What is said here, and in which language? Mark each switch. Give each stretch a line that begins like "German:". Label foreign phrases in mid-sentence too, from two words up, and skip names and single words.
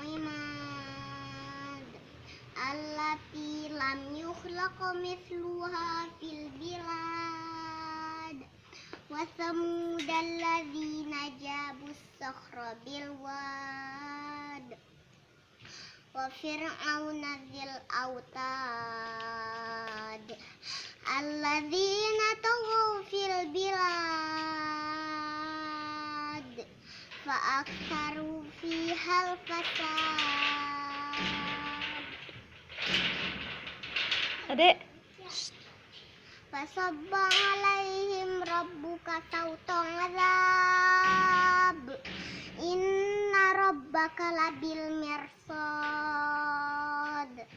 Arabic: عماد التي لم يخلق مثلها في البلاد وثمود الذين جابوا الصخر بالواد وفرعون ذي أوتاد الذين طغوا في البلاد فأكثروا فيها الفساد. Adek. فصب عليهم ربك سوط عذاب إن ربك لبالمرصاد.